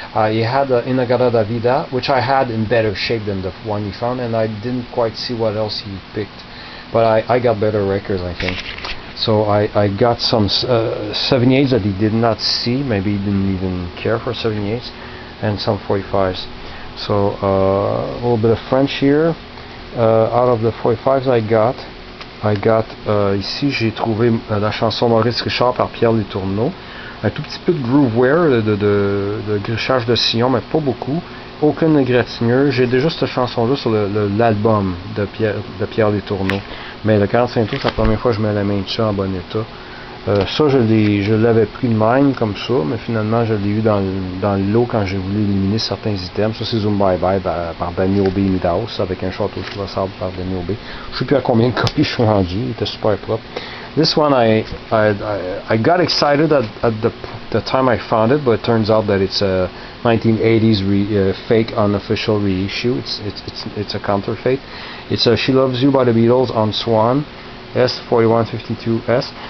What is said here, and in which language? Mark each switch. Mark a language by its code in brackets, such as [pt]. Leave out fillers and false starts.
[en] He had Inagada da Vida, which I had in better shape than the one he found, and I didn't quite see what else he picked. But I got better records, I think. So I got some 78s that he did not see, maybe he didn't even care for 78s, and some 45s. So a little bit of French here. Out of the 45s I got [fr] ici j'ai trouvé la chanson Maurice Richard par Pierre Letourneau. Un tout petit peu de grooveware, de grichage de sillon, mais pas beaucoup. Aucune égratignure. J'ai déjà cette chanson-là sur l'album de Pierre Letourneau. Mais le 45 tours, c'est la première fois que je mets la main dessus en bon état. Ça, je l'avais pris de même, comme ça, mais finalement, je l'ai eu dans le lot quand j'ai voulu éliminer certains items. Ça, c'est Zoom Bye Bye par Danny Obey Midhouse, avec un château de sable par Danny Obey. Je sais plus à combien de copies je suis rendu, il était super propre. [en] This one I got excited at the time I found it, but it turns out that it's a 1980s fake unofficial reissue. It's a counterfeit. It's She Loves You by the Beatles on Swan S4152S.